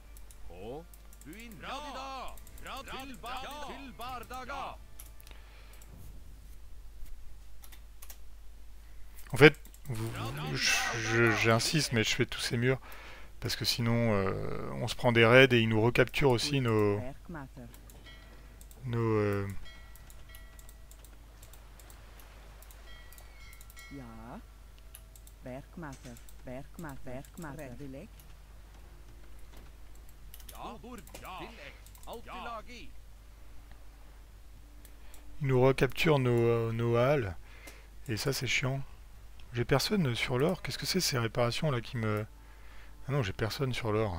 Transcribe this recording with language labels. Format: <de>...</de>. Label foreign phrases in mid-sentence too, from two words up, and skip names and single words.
<fr>En fait, j'insiste, mais je fais tous ces murs. Parce que sinon, on se prend des raids et ils nous recapturent aussi nos...</fr> <nl>Ja. Bergmatter. Redelijk.</nl> <fr>Ils nous recapturent nos halles. Et ça, c'est chiant. J'ai personne sur l'or. Qu'est-ce que c'est ces réparations là qui me... Ah non, j'ai personne sur l'or.</fr>